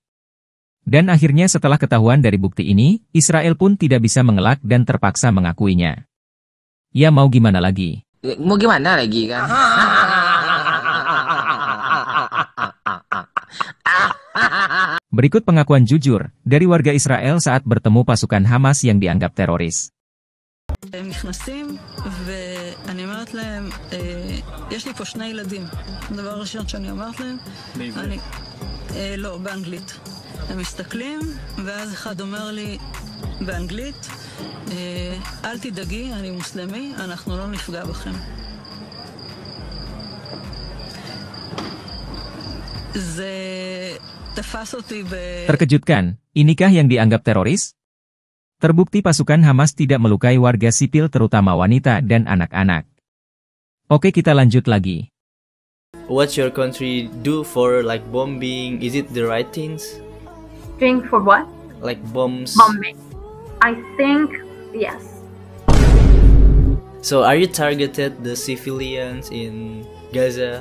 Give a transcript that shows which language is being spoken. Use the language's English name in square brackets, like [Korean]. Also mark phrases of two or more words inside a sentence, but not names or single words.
[Indonesian] Dan akhirnya setelah ketahuan dari bukti ini, Israel pun tidak bisa mengelak dan terpaksa mengakuinya. Ya mau gimana lagi? Mau gimana lagi kan? Berikut pengakuan jujur dari warga Israel saat bertemu pasukan Hamas yang dianggap teroris. [Hebrew] הם נכנסים ואני אומרת להם, יש לי פה 2 ילדים. הדבר הראשון שאני אומרת להם, לא, באנגלית. הם מסתכלים ואז אחד אומר לי באנגלית, אל תדאגי, אני מוסלמי, אנחנו לא נפגע בכם. זה תפס אותי [Indonesian] Terkejutkan, inikah yang dianggap teroris? Terbukti pasukan Hamas tidak melukai warga sipil terutama wanita dan anak-anak. Oke, kita lanjut lagi. [English] What's your country do for like bombing? Is it the right things? Doing for what? Like bombs? Bombing. I think yes. So are you targeted the civilians in Gaza?